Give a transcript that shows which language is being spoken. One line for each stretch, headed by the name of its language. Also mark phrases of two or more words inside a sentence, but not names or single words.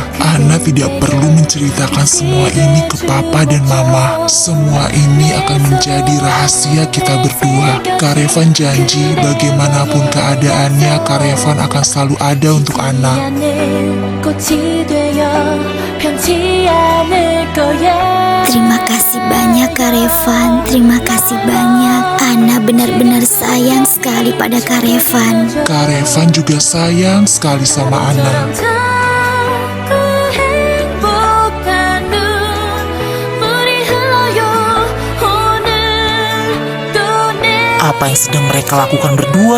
Indonesian: Ana tidak perlu menceritakan semua ini ke papa dan mama. Semua ini akan menjadi rahasia kita berdua. Kak Revan janji bagaimanapun keadaannya, Kak Revan akan selalu ada untuk Ana.
Korean: 편치 않을 거야.
Indonesian: Terima kasih banyak Kak Revan, terima kasih banyak. Ana benar-benar sayang sekali pada Kak Revan. Kak Revan juga sayang sekali sama Ana.
Korean: 자꾸 행복한 눈물이 흘러요. 오늘 또
Indonesian: Apa yang sedang mereka lakukan berdua?